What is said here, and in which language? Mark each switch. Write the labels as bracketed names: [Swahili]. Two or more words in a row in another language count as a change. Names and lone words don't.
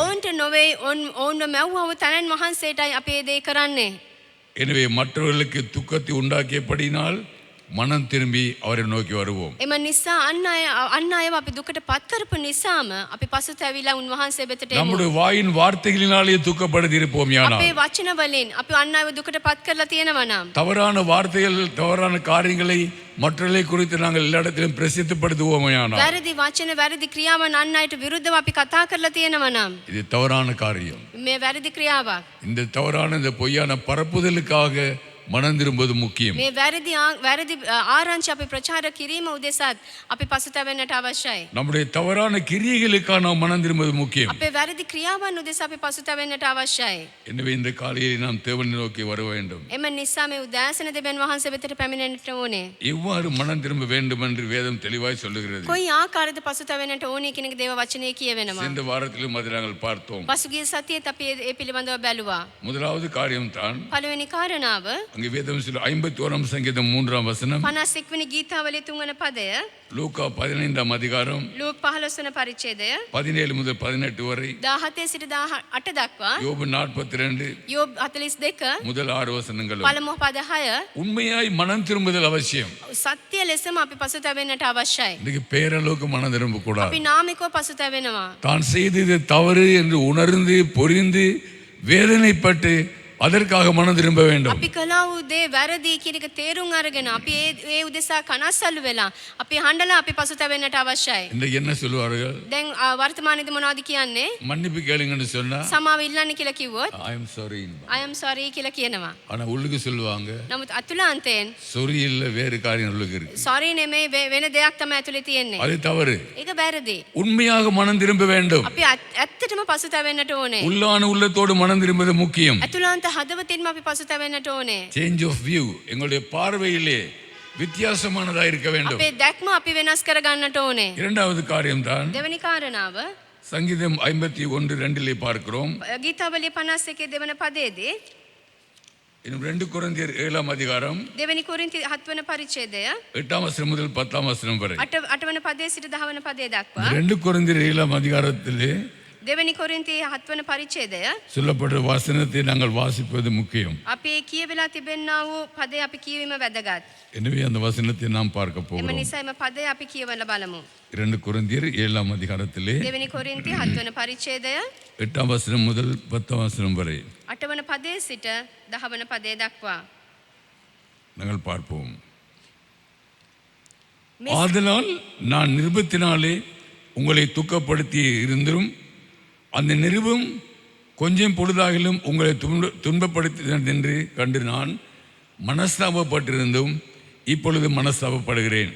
[Sinhala] ඔවුන්ට නොවේ ඔවුන්ව මැව්වව තනන් වහන්සේටයි අපි ඒ දේ කරන්නේ. [Tamil] எனவே மற்றவர்களுக்கு துக்கத்தை உண்டாக்கியபடினால் மனம் திரும்பி அவரை நோக்கி வருவோம். [Sinhala] එම නිසා අන් අයව අපි දුකට පත් කරපු නිසාම අපි පසුතැවිලා උන්වහන්සේ වෙතට එමු. [Tamil] நம்முடைய வாயின் வார்த்தைகளினாலே துக்கப்படுத்தி இருப்போம். [Sinhala] අපේ වචන වලින් අපි අන් අයව දුකට පත් කරලා තියෙනවා නම් [Tamil] தவறான வார்த்தைகள், தவறான காரியங்களை மற்றவர்களை குறித்து நாங்கள் எல்லா இடத்திலும் பிரசித்தப்படுத்துவோமையானால் [Sinhala] වැරදි වචන වැරදි ක්‍රියාවන් අන් අයට විරුද්ධව අපි කතා කරලා තියෙනවා නම් [Tamil] இது தவறான காரியம். [Sinhala] මේ වැරදි ක්‍රියාවක්. [Tamil] இந்த தவறான இந்த பொய்யான பரப்புதலுக்காக மனம் திரும்புவது முக்கியம். [Sinhala] මේ වැරදි ආරංචි අපි ප්‍රචාර කිරීම උදෙසාත් අපි පසුතැවෙන්නට අවශ්‍යයි. [Tamil] நம்முடைய தவறான கிரியைகளுக்காக நாம் மனம் திரும்புவது முக்கியம். [Sinhala] අපේ වැරදි ක්‍රියාවන් උදෙසා අපි පසුතැවෙන්නට අවශ්‍යයි. [Tamil] எனவே இந்த காலையில் நாம் தேவனை நோக்கி வர வேண்டும். [Sinhala] එම නිසා මේ උදෑසන දෙවියන් වහන්සේ වෙතට පැමිණෙන්නට ඕනේ. [Tamil] எவ்வாறு மனம் திரும்ப வேண்டும் என்று வேதம் தெளிவாய் சொல்லுகிறது. [Sinhala] කොයි ආකාරයද පසුතැවෙන්නට ඕනේ කියන එක දේව වචනේ කියවෙනවා. [Tamil] சென்ற வாரத்திலும் அதை நாங்கள் பார்த்தோம். [Sinhala] පසුගිය සතියේත් අපි ඒ පිළිබඳව බැලුවා. [Tamil] முதலாவது காரியம் தான் [Sinhala] පළවෙනි කාරණාව [Tamil] அங்கே வேதம் சொல்ல 51 சங்கீதம் 3 [Sinhala] 51 වෙනි ගීතාවලියේ 3 වන පදය, [Tamil] லூக்கா 15 [Sinhala] ලූක් 15 වන පරිච්ඡේදය [Tamil] 17 முதல் 18 வரை, [Sinhala] 17 සිට 18 දක්වා, [Tamil] யோபு 42 [Sinhala] යෝබ් 42 [Tamil] முதல் 6 வசனங்களும். [Sinhala] පළමු පද 6 [Tamil] உண்மையாய் மனம் திரும்புதல் அவசியம். [Sinhala] සත්‍ය ලෙසම අපි පසුතැවෙන්නට අවශ්‍යයි. [Tamil] இன்னைக்கு பேரளவுக்கு மனம் திரும்ப கூடாது. [Sinhala] අපි නාමිකව පසුතැවෙනවා. [Tamil] தான் செய்தது தவறு என்று உணர்ந்து புரிந்து வேதனைப்பட்டு அதற்காக மனம் திரும்ப வேண்டும். [Sinhala] අපි කළා වූ දේ වැරදි කියන එක තේරුම් අරගෙන අපි ඒ උදෙසා කනස්සල්ලු වෙලා අපි හඬලා අපි පසුතැවෙන්නට අවශ්‍යයි. [Tamil] இன்றைக்கு என்ன சொல்லுவார்கள்? [Sinhala] දැන් වර්තමානයේදී මොනවද කියන්නේ? [Tamil] மன்னிப்பு கேளுங்கன்னு சொன்னா [Sinhala] සමාව ඉල්ලන්න කියලා කිව්වොත් [English] I am sorry. I am sorry [Sinhala] කියලා කියනවා. [Tamil] ஆனா உள்ளுக்கு சொல்லுவாங்க [Sinhala] නමුත් අතුලාන්තයෙන් [Tamil] sorry இல்ல வேறு காரியம் உள்ளுக்கு இருக்கு. [Sinhala] sorry නෙමෙයි වෙන දෙයක් තමයි ඇතුලේ තියෙන්නේ. [Tamil] அது தவறு. [Sinhala] ඒක වැරදි. [Tamil] உண்மையாக மனம் திரும்ப வேண்டும். [Sinhala] අපි ඇත්තටම පසුතැවෙන්නට ඕනේ. [Tamil] உள்ளான உள்ளத்தோடு மனம் திரும்புவது முக்கியம். [Sinhala] අතුලාන්ත හදවතින්ම අපි පසුතැවෙන්නට ඕනේ. [English] change of view [Tamil] எங்களுடைய பார்வையிலே வித்தியாசமானதா இருக்க வேண்டும். [Sinhala] අපේ දැක්ම අපි වෙනස් කර ගන්නට ඕනේ. [Tamil] இரண்டாவது காரியம் தான் [Sinhala] දෙවෙනි කාරණාව [Tamil] சங்கீதம் 51:2 பார்க்கிறோம். [Sinhala] ගීතාවලිය 51 දෙවන පදයේදී [Tamil] இன்னும் 2 கொரிந்தியர் 7 [Sinhala] දෙවෙනි කොරින්ති 7 වන පරිච්ඡේදය [Tamil] 8 முதல் 10 வரை. [Sinhala] 8 වන පදයේ සිට 10 වන පදයේ දක්වා, [Tamil] 2 கொரிந்தியர் 7 [Sinhala] දෙවෙනි කොරින්ති 7 වන පරිච්ඡේදය [Tamil] சொல்லப்பட்ட வசனத்தை நாங்கள் வாசிப்பது முக்கியம். [Sinhala] අපි කියවිලා තිබෙනා වූ පදේ අපි කියවීම වැදගත්. [Tamil] எனவே அந்த வசனத்தை நாம் பார்க்க [Sinhala] එම [Tamil] போகிறோம். [Sinhala] නිසා එම පදේ අපි කියවලා බලමු. [Tamil] 2 கொரிந்தியர் 7 [Sinhala] දෙවෙනි කොරින්ති 7 වන පරිච්ඡේදය [Tamil] 8 முதல் 10 வரை [Sinhala] 8 වන පදයේ සිට 10 වන පදයේ දක්වා. [Tamil] நாங்கள் பார்ப்போம். [Sinhala] මේ [Tamil] ஆதலால் நான் நிருபத்தினாலே உங்களை துக்கப்படுத்தி இருந்தும் அந்த நிருபம் கொஞ்சம் பொழுதாகிலும் உங்களை துன்பப்படுத்தினது என்று கண்டு நான் மனஸ்தாபப்பட்டிருந்தும் இப்பொழுது மனஸ்தாபப்படுகிறேன்.